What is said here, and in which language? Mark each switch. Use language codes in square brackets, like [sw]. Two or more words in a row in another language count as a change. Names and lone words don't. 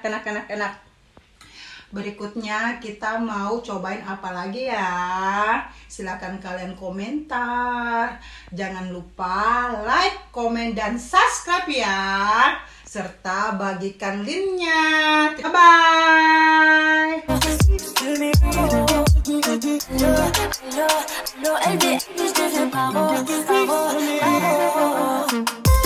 [id] Berikutnya kita mau cobain apa lagi ya? Silahkan kalian komentar. Jangan lupa like, komen, dan subscribe ya. Serta bagikan linknya. Bye-bye. [fr] Allô, elle dit, je deviens paro.